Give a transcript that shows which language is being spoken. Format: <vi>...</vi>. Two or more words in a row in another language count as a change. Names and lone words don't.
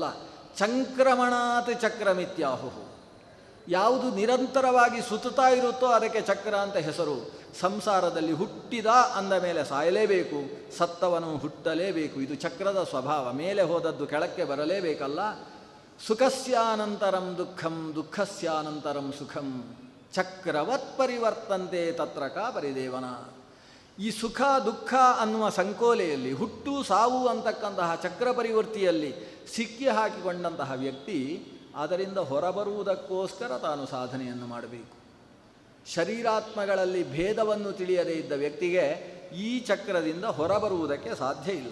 <sa>ಚಂಕ್ರಮಣಾತ್ ಚಕ್ರಮಿತ್ಯಾಹು.</sa> <kn>ಯಾವುದು ನಿರಂತರವಾಗಿ ಸುತ್ತುತ್ತಾ ಇರುತ್ತೋ ಅದಕ್ಕೆ ಚಕ್ರ ಅಂತ ಹೆಸರು. ಸಂಸಾರದಲ್ಲಿ ಹುಟ್ಟಿದ ಅಂದ ಮೇಲೆ ಸಾಯಲೇಬೇಕು, ಸತ್ತವನು ಹುಟ್ಟಲೇಬೇಕು. ಇದು ಚಕ್ರದ ಸ್ವಭಾವ. ಮೇಲೆ ಹೋದದ್ದು ಕೆಳಕ್ಕೆ ಬರಲೇಬೇಕಲ್ಲ.</kn> <sa>ಸುಖಸ್ಯಾನಂತರಂ ದುಃಖಂ ದುಃಖಸ್ಯಾನಂತರಂ ಸುಖಂ ಚಕ್ರವತ್ ಪರಿವರ್ತಂತೆ ತತ್ರ ಕಾ ಪರಿದೇವನ.</sa> <kn>ಈ ಸುಖ ದುಃಖ ಅನ್ನುವ ಸಂಕೋಲೆಯಲ್ಲಿ, ಹುಟ್ಟು ಸಾವು ಅಂತಕ್ಕಂತಹ ಚಕ್ರ ಪರಿವರ್ತಿಯಲ್ಲಿ ಸಿಕ್ಕಿ ಹಾಕಿಕೊಂಡಂತಹ ವ್ಯಕ್ತಿ ಅದರಿಂದ ಹೊರಬರುವುದಕ್ಕೋಸ್ಕರ ತಾನು ಸಾಧನೆಯನ್ನು ಮಾಡಬೇಕು. ಶರೀರಾತ್ಮಗಳಲ್ಲಿ ಭೇದವನ್ನು ತಿಳಿಯದೇ ಇದ್ದ ವ್ಯಕ್ತಿಗೆ ಈ ಚಕ್ರದಿಂದ ಹೊರಬರುವುದಕ್ಕೆ ಸಾಧ್ಯ ಇಲ್ಲ.</kn>